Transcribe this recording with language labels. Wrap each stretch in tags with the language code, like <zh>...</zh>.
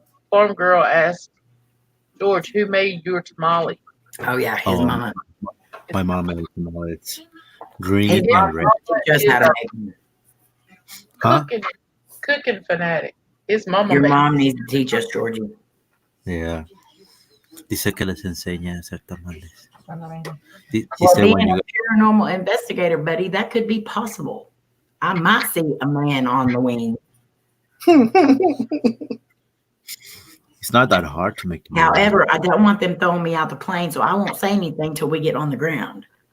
<en>Farm girl asked George, who made your tamale? Oh, yeah, his mama. My mom made tamales. It's green and red. Just how to make them. Huh? Cooking fanatic. His mama. Your mom needs to teach us, Georgie. Yeah.</en> <es>Dice que les enseña a hacer tamales.</es> <en>Well, being a paranormal investigator, buddy, that could be possible. I might see a man on the wing. It's not that hard to make them. However, I don't want them throwing me out the plane, so I won't say anything till we get on the ground.</en>